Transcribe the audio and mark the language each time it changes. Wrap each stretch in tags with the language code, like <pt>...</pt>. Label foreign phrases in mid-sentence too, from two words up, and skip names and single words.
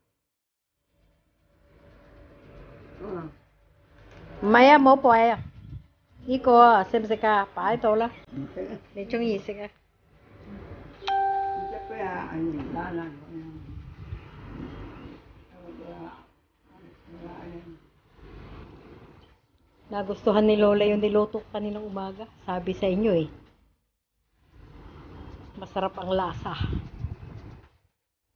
<yue>唔係啊，冇擺啊。呢個啊，食唔食啊？擺喺度啦。你中意食啊 ？</yue> <tl>Nagustuhan ni Lola yung niluto ko kaninang umaga. Sabi sa inyo eh. Masarap ang lasa.</tl>